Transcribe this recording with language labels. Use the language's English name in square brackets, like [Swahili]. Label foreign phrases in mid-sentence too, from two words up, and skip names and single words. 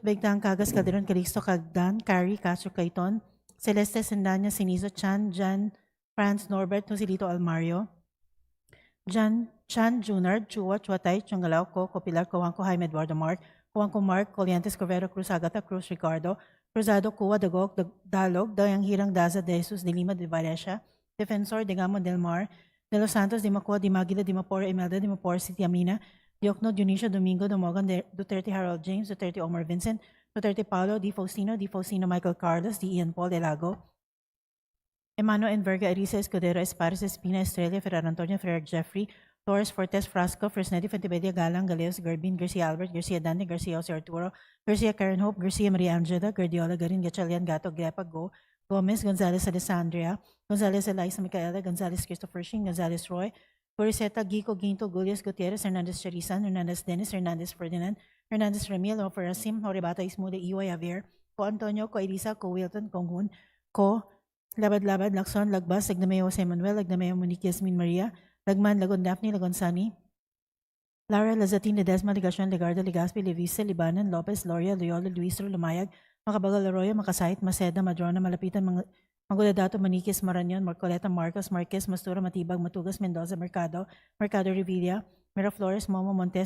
[English] Begtang, Cagas, Calderon, Calixto, Cagdan, Cari, Castro, Caiton, Celeste, Sendanya, Sinizo, Chan, Jan, Franz, Norbert, Tosilito, Almario, Jan, Chan, Junard, Chua, Chuatay, Chungalao, Coco, Pilar, Coanco, Jaime Eduardo Mark, Coanco Mark, Coliantes, Covero, Cruz, Agata, Cruz, Ricardo, Cruzado, Cua, Dagok, Dalog, Dayang Hirang, Daza, De Jesus, De Lima, De Valencia, Defensor, De Gamo, Del Mar, De Los Santos, De Macua, De Maguila, De Mapor, Imelda, De Mapor, City Amina, Diokno, Dionisio, Domingo, Domogan, Duterte, Harold James, Duterte, Omar Vincent, Duterte, Paulo, Di Faustino, Michael Carlos, Di Ian Paul, Elago, Emano Enverga, Arisa, Escudero, Espares, Espina, Estrella, Ferrer Antonio, Ferrer Jeffrey, Torres, Fortes, Frasco, Fresnetti, Fontevedia, Galang, Galeos, Garbin, Garcia Albert, Garcia Dante, Garcia Jose Arturo, Garcia Karen Hope, Garcia Maria Angela, Guardiola, Garin, Gatchalian, Gato, Grepa, Go, Gomez, Gonzalez, Alessandria, Gonzalez, Eliza, Micaela, Gonzalez, Christopher Shing, Gonzalez, Roy, Coriseta, Gico, Ginto, Gulias, Gutierrez, Hernandez, Charisan, Hernandez, Dennis, Hernandez, Ferdinand, Hernandez, Ramil, Oferasim, Horibata, Ismude, Iway, Javier, Ko Antonio, Ko Elisa, Ko Wilton, Konghun, Ko Labad, Lacson, Lagbas, Lagnameo, Jose Manuel, Lagnameo, Monique, Yasmin Maria, Lagman, Lagon Daphne, Lagon Sani, Lara, Lazatin, Ledesma, Ligacion, Legarda, Legaspi, Levisa, Libanan, Lopez, Loria, Loyola, Luis, Lumayag, Makabagal, Arroyo, Makasait, Maceda, Madrona, Malapitan, Manguladato, Maniquez, Marañon, Marcoleta, Marcos, Marquez, Mastura, Matibag, Matugas, Mendoza, Mercado Revilla, Miraflores, Momo, Montes,